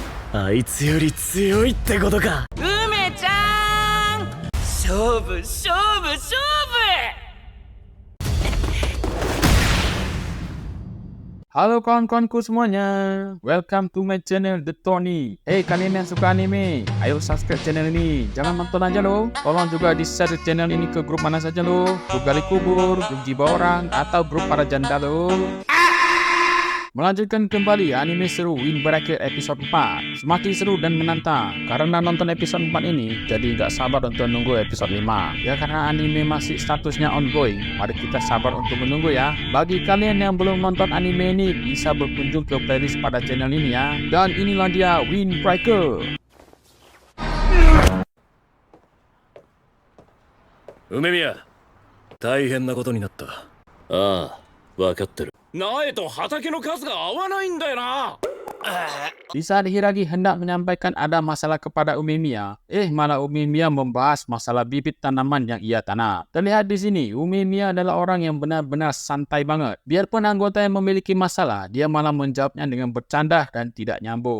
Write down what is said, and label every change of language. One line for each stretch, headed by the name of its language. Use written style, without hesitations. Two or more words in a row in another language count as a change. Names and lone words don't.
Japanese: あいつより強いってことか。梅ちゃん、勝負勝負勝負。
Indonesian: Halo kawan-kawanku semuanya,
English: welcome to my channel The Tony.
Indonesian: Hey kalian yang suka anime, ayo subscribe channel ini. Jangan nonton aja loh, tolong juga di share channel ini ke grup mana saja loh. Grup gali kubur, grup jiwa orang, atau grup para janda loh. Melanjutkan kembali anime seru Windbreaker episode 4. Semakin seru dan menantang karena nonton episode 4 ini, jadi nggak sabar untuk menunggu episode 5. Ya karena anime masih statusnya ongoing, mari kita sabar untuk menunggu ya. Bagi kalian yang belum nonton anime ini, bisa berkunjung ke playlist pada channel ini ya. Dan inilah dia Windbreaker.
Japanese: 梅宮、大変なことになった。ああ、分かってる。苗と畑の数が合わないんだよな。
Indonesian: Di saat Hiragi hendak menyampaikan ada masalah kepada Umemiya, malah Umemiya membahas masalah bibit tanaman yang ia tanam. Terlihat di sini, Umemiya adalah orang yang benar-benar santai banget. Biarpun anggota yang memiliki masalah, dia malah menjawabnya dengan bercanda dan tidak nyambung.